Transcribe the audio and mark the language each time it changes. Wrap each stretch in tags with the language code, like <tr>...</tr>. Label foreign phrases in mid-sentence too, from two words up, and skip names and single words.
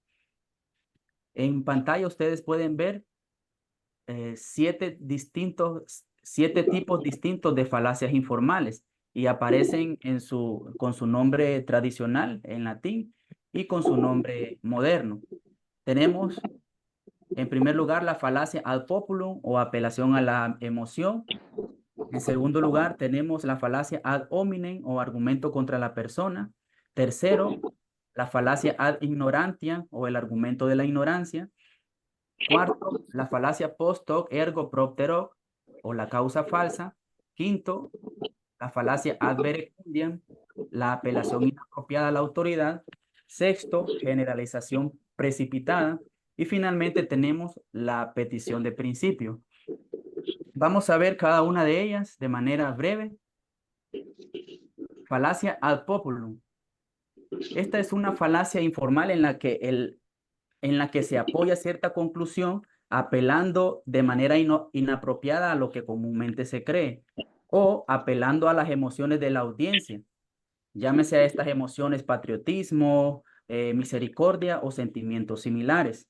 <es>En pantalla ustedes pueden ver 7 tipos distintos de falacias informales y aparecen con su nombre tradicional en latín y con su nombre moderno. Tenemos en primer lugar, la falacia</es> <la>ad populum</la> <es>o apelación a la emoción. En segundo lugar, tenemos la falacia</es> <la>ad hominem</la> <es>o argumento contra la persona. Tercero, la falacia</es> <la>ad ignorantia</la> <es>o el argumento de la ignorancia. Cuarto, la falacia</es> <la>post hoc ergo propter hoc</la> <es>o la causa falsa. Quinto, la falacia</es> <la>ad verecundiam,</la> <es>la apelación inapropiada a la autoridad. Sexto, generalización precipitada. Y finalmente tenemos la petición de principio. Vamos a ver cada una de ellas de manera breve. Falacia</es> <la>ad populum.</la> <es>Esta es una falacia informal en la que se apoya cierta conclusión apelando de manera inapropiada a lo que comúnmente se cree o apelando a las emociones de la audiencia. Llámese a estas emociones patriotismo, misericordia o sentimientos similares.</es>